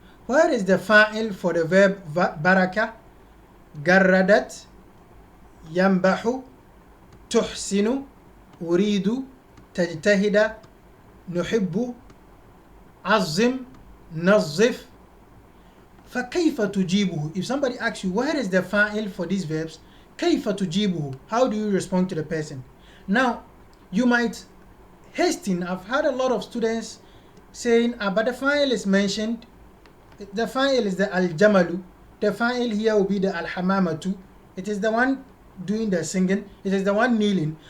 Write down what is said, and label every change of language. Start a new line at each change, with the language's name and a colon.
English: Where is the fa'il for the verb baraka?
Arabic: garradat, ينبح, تحسن, أريد, تجتهد, نحب, عظم, نظف. فكيف تجيبه.
English: If somebody asks you where is the fa'il for these verbs,
Arabic: كيف تجيبه,
English: how do you respond to the person? Now you might hasten. I've had a lot of students saying but the fa'il is mentioned, the fa'il is the al-jamalu, the fa'il here will be the al-hamamatu, it is the one doing the singing, it is the one kneeling.